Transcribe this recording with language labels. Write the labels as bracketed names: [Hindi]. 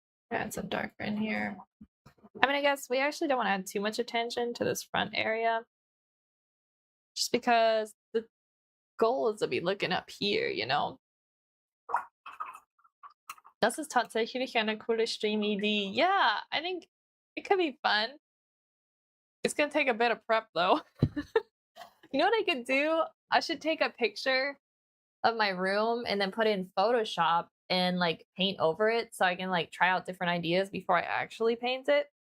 [English] Add some darker in here. I mean, I guess we actually don't want to add too much attention to this front area. Just because the goal is to be looking up here, you know? [German] Das ist tatsächlich eine coole Stream-Idee. [English] Yeah, I think it could be fun. It's gonna take a bit of prep though. You know what I could do? I should take a picture of my room and then put it in Photoshop and like paint over it so I can like try out different ideas before I actually paint it.